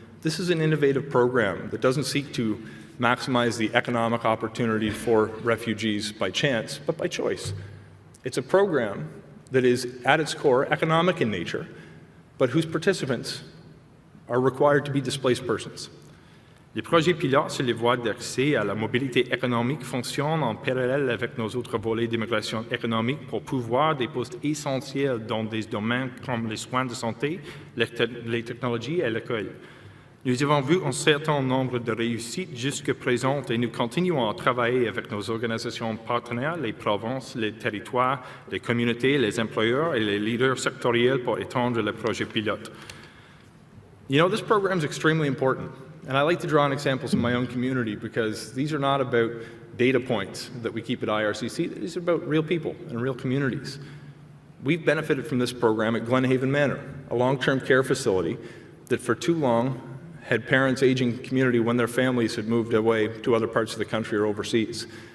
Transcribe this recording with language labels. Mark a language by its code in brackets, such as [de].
[en] This is an innovative program that doesn't seek to maximize the economic opportunity for refugees by chance, but by choice. It's a program that is, at its core, economic in nature, but whose participants are required to be displaced persons. [fr] Les projets pilotes sur les voies d'accès à la mobilité économique fonctionnent en parallèle avec nos autres volets d'immigration économique pour pourvoir des postes essentiels dans des domaines comme les soins de santé, les technologies et l'école. Nous avons vu un certain nombre de réussites jusqu'à présent et nous continuons à travailler avec nos organisations partenaires, les provinces, les territoires, les communautés, les employeurs et les leaders sectoriels pour étendre le projet pilote. [en] You know, this program is extremely important. And I like to draw on examples in my own community because these are not about data points that we keep at IRCC. These are about real people and real communities. We've benefited from this program at Glenhaven Manor, a long-term care facility that for too long had parents aging community when their families had moved away to other parts of the country or overseas.